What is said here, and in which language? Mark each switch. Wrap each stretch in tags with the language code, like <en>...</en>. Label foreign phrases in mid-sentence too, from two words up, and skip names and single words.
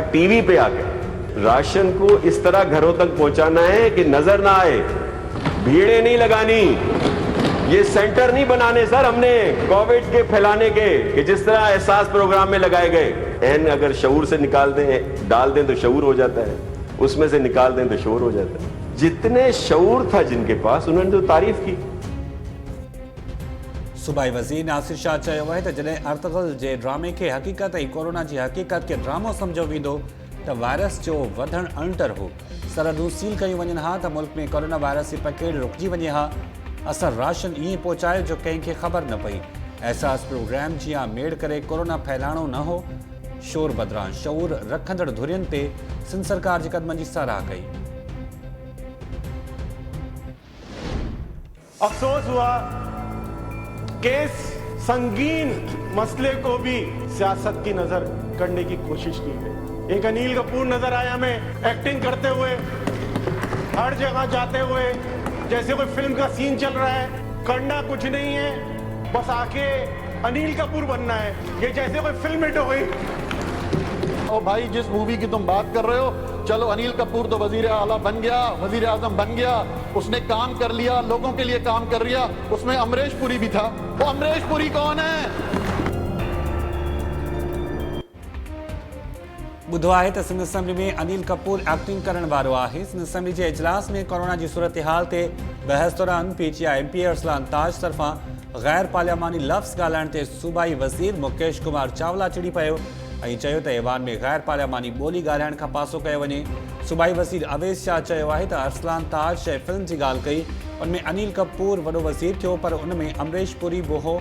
<ur>ٹی وی پہ آکر راشن کو اس طرح گھروں تک پہنچانا ہے کہ نظر نہ آئے، بھیڑیں نہیں لگانی، یہ سینٹر نہیں بنانے سر ہم نے کووڈ کے پھیلانے کے، کہ جس طرح احساس پروگرام میں لگائے گئے. ن اگر شعور سے نکال دیں، ڈال دیں تو شعور ہو جاتا ہے، اس میں سے نکال دیں تو شعور ہو جاتا ہے. جتنے شعور تھا جن کے پاس، انہوں نے تو تعریف کی.</ur> <sd>सूबाई वज़ीर नासिर शाह चयो आहे त जॾहिं अर्तगल जे ड्रामे खे हक़ीक़त ऐं कोरोना जी हक़ीक़त खे ड्रामो सम्झो वेंदो त वायरस जो वधणु अणटर हो। सरहदूं सील कयूं वञनि हा त मुल्क में कोरोना वायरस जी पकेड़ रुकिजी वञे हा। असां राशन ईअं पहुचायो जो कंहिंखे ख़बर न पई। एहसास प्रोग्राम जियां मेड़ करे कोरोना फैलाइणो न हो। शोर बदिरां शऊर रखंदड़ धुरियुनि ते सिंध सरकार जे क़दमनि जी साराह कई।</sd> <ur>افسوس ہوا کہ اس سنگین مسئلے کو بھی سیاست کی نذر کرنے کی کوشش کی گئی. ایک انل کپور نظر آئے ہمیں ایکٹنگ کرتے ہوئے، ہر جگہ جاتے ہوئے، جیسے کوئی فلم کا سین چل رہا ہے. کرنا کچھ نہیں ہے، بس آکے انل کپور بننا ہے. یہ جیسے کوئی فلم ہٹ ہو گئی. اور بھائی جس مووی کی تم بات کر رہے ہو، چلو انل کپور تو وزیر اعلیٰ بن گیا، وزیر اعظم بن گیا، اس نے کام کر لیا، لوگوں کے لیے کام کر لیا. اس میں امریش پوری بھی تھا۔ وہ امریش پوری کون ہے?</ur> <sd>ॿुधो आहे त सिंध असेंबली में अनिल कपूर एक्टिंग करण वारो आहे। सिंध असेंबली जे इजलास में कोरोना जी सूरत हाल ते बहस दौरान PTI MP अरसलान ताज तरफ़ां गैर पार्लियामानी लफ़्ज़ ॻाल्हाइण ते सूबाई वज़ीर मुकेश कुमार चावला चिड़ी पियो ऐं चयो त ऐवान में गैर पार्लियामानी ॿोली ॻाल्हाइण खां पासो कयो वञे। सूबाई वज़ीर अवेस शाह चयो आहे त अरसलान ताज शइ फिल्म जी ॻाल्हि कई, उनमें अनिल कपूर वॾो वज़ीर थियो, पर उनमें अमरीश पुरी बि हो।</sd>